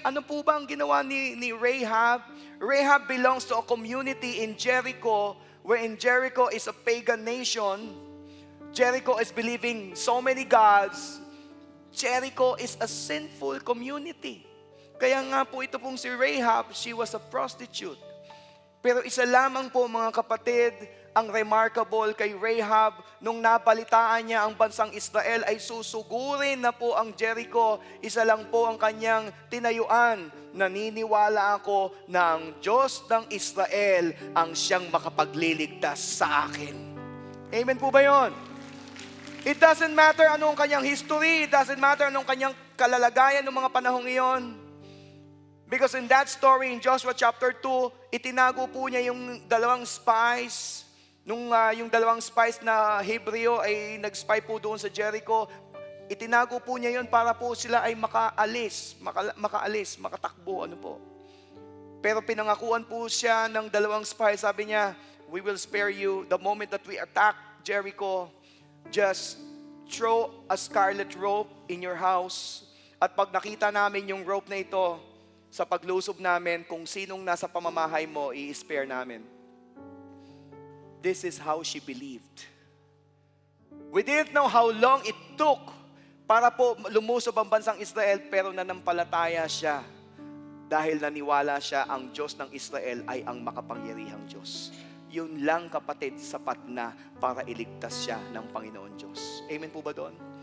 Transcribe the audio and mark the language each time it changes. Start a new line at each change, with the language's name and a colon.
Filipino: Ano po ba ang ginawa ni Rahab?
English: Rahab belongs to a community in Jericho, wherein Jericho is a pagan nation. Jericho is believing so many gods. Jericho is a sinful community.
Filipino: Kaya nga po ito pong si Rahab,
English: she was a prostitute.
Filipino: Pero isa lamang po mga kapatid, ang remarkable kay Rahab, nung nabalitaan niya ang bansang Israel ay susugurin na po ang Jericho, isa lang po ang kanyang tinayuan. Naniniwala ako na ang Diyos ng Israel ang siyang makapagliligtas sa akin. Amen po ba yun?
English: It doesn't matter
Filipino: anong kanyang history, it doesn't matter anong kanyang kalalagayan ng mga panahong iyon.
English: Because in that story, in Joshua chapter 2,
Filipino: itinago po niya yung dalawang spies. Yung dalawang spies na Hebreo ay nag-spy po doon sa Jericho. Itinago po niya yun para po sila ay makaalis, makatakbo, ano po. Pero pinangakuan po siya ng dalawang spies. Sabi niya,
English: we will spare you the moment that we attack Jericho. Just throw a scarlet rope in your house.
Filipino: At pag nakita namin yung rope na ito, sa paglusob namin, kung sinong nasa pamamahay mo, i-spare namin.
English: This is how she believed. We didn't know how long it took
Filipino: para po lumusob ang bansang Israel, pero nanampalataya siya dahil naniwala siya ang Diyos ng Israel ay ang makapangyarihang Diyos. Yun lang kapatid, sapat na para iligtas siya ng Panginoon Diyos. Amen po ba doon?